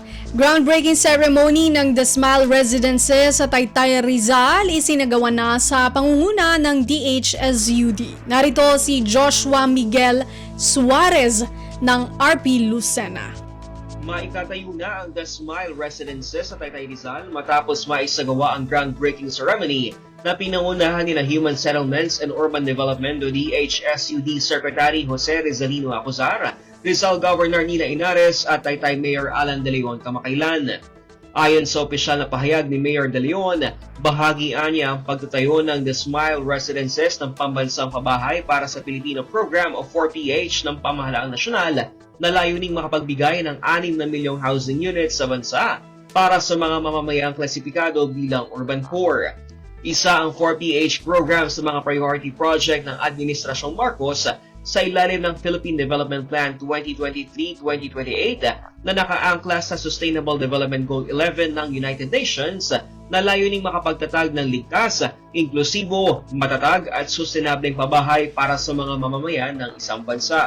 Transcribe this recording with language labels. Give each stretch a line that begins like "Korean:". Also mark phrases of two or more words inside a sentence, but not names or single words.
English: Groundbreaking ceremony
Filipino: ng The Smile Residences sa Taytay, Rizal isinagawa na sa pangunguna ng DHSUD. Narito si Joshua Miguel Suarez ng RP Lucena. Maitatayo na ang The Smile Residences sa Taytay, Rizal matapos maisagawa ang
English: groundbreaking ceremony
Filipino: na pinangunahan ni Human Settlements and Urban Development o DHSUD Secretary Jose Rizalino Acuzar, Rizal Governor Nina Inares at Taytay Mayor Alan De Leon kamakailan. Ayon sa opisyal na pahayag ni Mayor De Leon, bahagian niya ang pagtatayo ng The Smile Residences ng pambansang pabahay para sa Pilipino Program o 4PH ng Pamahalaang Nasyonal na layuning makapagbigay ng 6 na milyong
English: housing units
Filipino: sa bansa para sa mga mamamayang klasipikado bilang
English: urban core.
Filipino: Isa ang 4PH program sa mga
English: priority project
Filipino: ng Administrasyong Marcos sa ilalim ng Philippine Development Plan 2023-2028 na nakaangkla sa Sustainable Development Goal 11 ng United Nations na layuning makapagtatag ng ligtas, inklusibo, matatag at sustenableng pabahay para sa mga mamamayan ng isang bansa.